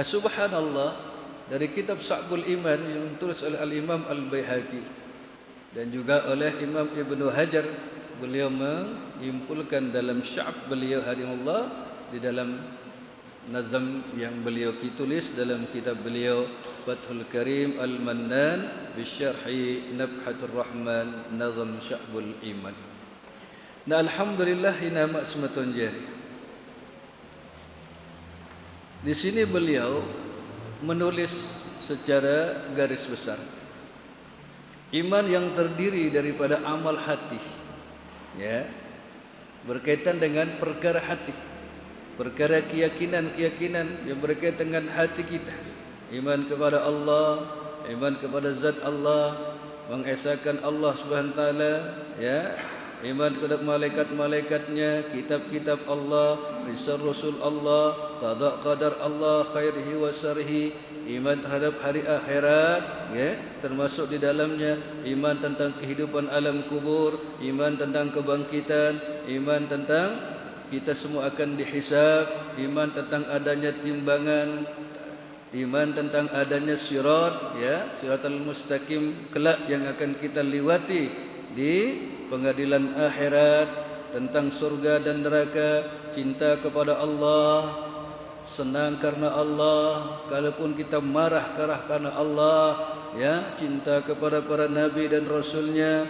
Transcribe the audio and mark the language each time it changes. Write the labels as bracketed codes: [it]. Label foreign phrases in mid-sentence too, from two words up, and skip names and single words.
[id] Nah subhanallah, dari kitab Sya'bul Iman yang ditulis oleh Al-Imam Al-Baihaqi dan juga oleh Imam Ibnu Hajar. Beliau menyimpulkan dalam Sya'b beliau rahimahullah di dalam nazam yang beliau tulis dalam kitab beliau Fathul Karim Al-Mannan bi Syarhi Nabhatur Rahman Nazam Sya'bul Iman. Nah, alhamdulillah [sas] ina maksmatun jari. [id] Di sini beliau menulis secara garis besar iman yang terdiri daripada amal hati, ya, berkaitan dengan perkara hati, perkara keyakinan yang berkaitan dengan hati kita. Iman kepada Allah, iman kepada zat Allah, mengesahkan Allah [ar] Subhanahu wa taala, [id] ya, iman kepada malaikat-malaikatnya, kitab-kitab Allah, Rasul Allah, [ar] qada qadar Allah khairihi wa syarrihi, [id] iman terhadap hari akhirat, ya, termasuk di dalamnya iman tentang kehidupan alam kubur, iman tentang kebangkitan, iman tentang kita semua akan dihisab, iman tentang adanya timbangan, iman tentang adanya sirat, ya, [ar] siratal mustaqim [id] kelak yang akan kita lewati di pengadilan akhirat, tentang surga dan neraka, cinta kepada Allah, senang karena Allah, kalaupun kita marah karena Allah, ya, cinta kepada para nabi dan rasulnya.